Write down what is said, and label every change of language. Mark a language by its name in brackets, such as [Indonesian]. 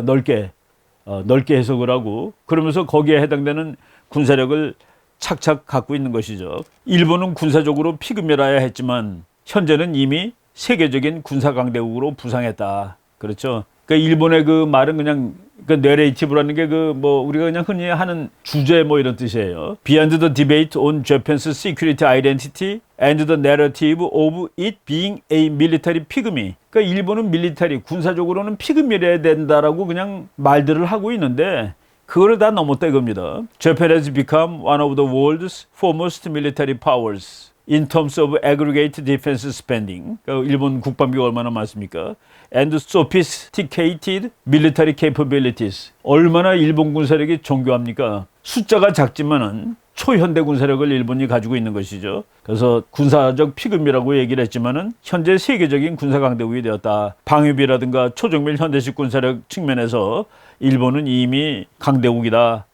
[Korean] 넓게 해석을 하고 그러면서 거기에 해당되는 군사력을 착착 갖고 있는 것이죠. 일본은 군사적으로 피그미라야 했지만 현재는 이미 세계적인 군사 강대국으로 부상했다. 그렇죠. 그러니까 일본의 그 말은 그냥 그 내레이티브라는 게 그 뭐 우리가 그냥 흔히 하는 주제 뭐 이런 뜻이에요. [English] Beyond the debate on Japan's security identity and the narrative of it being a military pygmy. [Korean] 그러니까 일본은 밀리터리 군사적으로는 피그미래야 된다라고 그냥 말들을 하고 있는데 그거를 다 넘었다 이겁니다. [English] Japan has become one of the world's foremost military powers in terms of aggregate defense spending. [Korean] 그러니까 일본 국방비가 얼마나 많습니까? [English] And sophisticated military capabilities. [Korean] 얼마나 일본 군사력이 정교합니까? 숫자가 작지만은 초현대 군사력을 일본이 가지고 있는 것이죠. 그래서 군사적 피그미라고 얘기를 했지만은 현재 세계적인 군사 강대국이 되었다. 방위비라든가 초정밀 현대식 군사력 측면에서 일본은 이미 강대국이다.